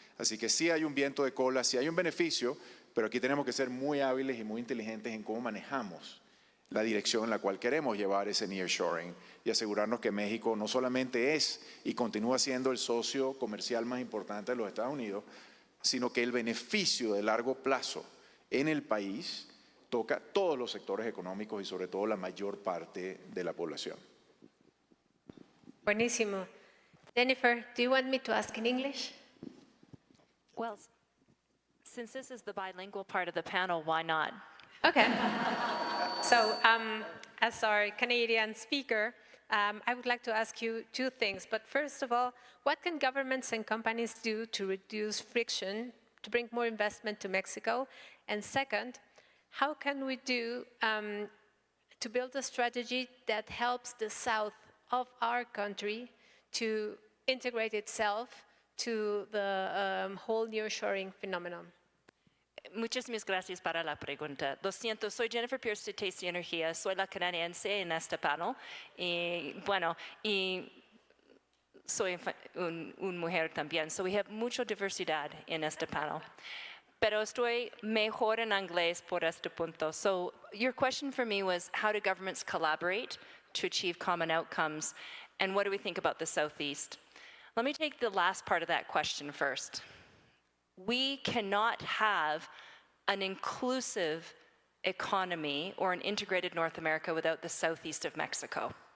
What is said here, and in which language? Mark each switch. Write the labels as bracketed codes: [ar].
[es] Así que sí hay un viento de cola, sí hay un beneficio, pero aquí tenemos que ser muy hábiles y muy inteligentes en cómo manejamos la dirección en la cual queremos llevar ese nearshoring y asegurarnos que México no solamente es y continúa siendo el socio comercial más importante de los Estados Unidos, sino que el beneficio de largo plazo en el país toca todos los sectores económicos y sobre todo la mayor parte de la población. Buenísimo. [en] Jennifer, do you want me to ask in English? Well, since this is the bilingual part of the panel, why not? Okay. So, as our Canadian speaker, I would like to ask you two things. But first of all, what can governments and companies do to reduce friction, to bring more investment to Mexico? And second, how can we do to build a strategy that helps the south of our country to integrate itself to the whole nearshoring phenomenon? [es] Muchísimas gracias para la pregunta. Lo siento, soy Jennifer Pierce de TC Energía, soy la canadiense en este panel. Y bueno, y soy una mujer también, [en] so we have [es] mucha diversidad en este panel. Pero estoy mejor en inglés por este punto. [en] So your question for me was, how do governments collaborate to achieve common outcomes? And what do we think about the Southeast? Let me take the last part of that question first. We cannot have an inclusive economy or an integrated North America without the southeast of Mexico.